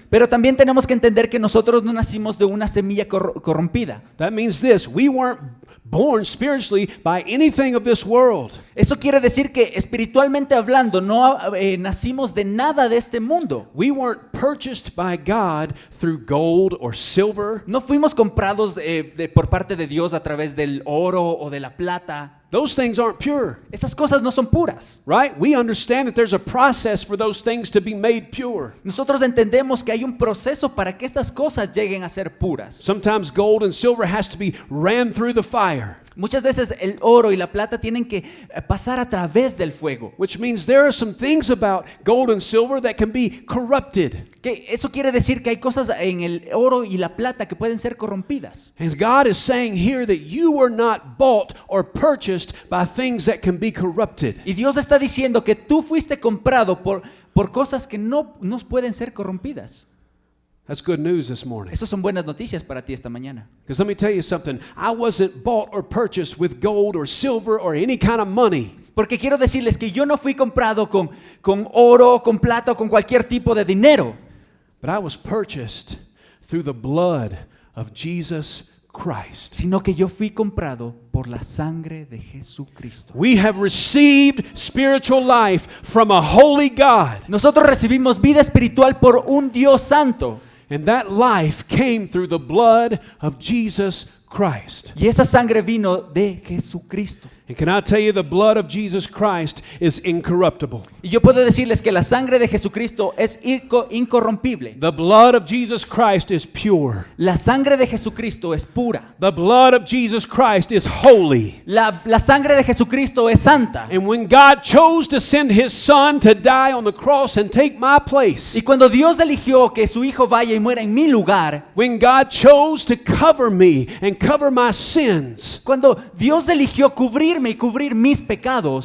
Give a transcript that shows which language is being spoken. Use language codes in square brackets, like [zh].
[es] Pero también tenemos que entender que nosotros no nacimos de una semilla corrompida. [en] That means this, we weren't born spiritually by anything of this world. [es] Eso quiere decir que espiritualmente hablando no nacimos de nada de este mundo. [en] We weren't purchased by God through gold or silver. [es] No fuimos comprados por parte de Dios a través del oro o de la plata. [en] Those things aren't pure, [es] Esas cosas no son puras. [en] right? We understand that there's a process for those things to be made pure. [es] Nosotros entendemos que hay un proceso para que estas cosas lleguen a ser puras. [en] Sometimes gold and silver has to be ran through the fire, [es] Muchas veces el oro y la plata tienen que pasar a través del fuego. [en] which means there are some things about gold and silver that can be corrupted. [es] Que eso quiere decir que hay cosas en el oro y la plata que pueden ser corrompidas. [en] And God is saying here that you were not bought or purchased by things that can be corrupted. [es] Y Dios está diciendo que tú fuiste comprado por cosas que no pueden ser corrompidas. [en] That's good news this morning. [es] Esas son buenas noticias para ti esta mañana. [en] Because let me tell you something. I wasn't bought or purchased with gold or silver or any kind of money. [es] Porque quiero decirles que yo no fui comprado con oro, con plata o con cualquier tipo de dinero. [en] But I was purchased through the blood of Jesus Christ. [es] Sino que yo fui comprado por la sangre de Jesucristo. [en] We have received spiritual life from a holy God. [es] Nosotros recibimos vida espiritual por un Dios santo. [en] And that life came through the blood of Jesus Christ. [es] Y esa sangre vino de Jesucristo. [en] And can I tell you, the blood of Jesus Christ is incorruptible. [es] Y yo puedo decirles que la sangre de Jesucristo es incorrompible. [en] The blood of Jesus Christ is pure. [es] La sangre de Jesucristo es pura. [en] The blood of Jesus Christ is holy. [es] La sangre de Jesucristo es santa. [en] And when God chose to send His Son to die on the cross and take my place, [es] Y cuando Dios eligió que su Hijo vaya y muera en mi lugar, [en] when God chose to cover me and cover my sins, [es] cuando Dios eligió cubrirme y cubrir mis pecados,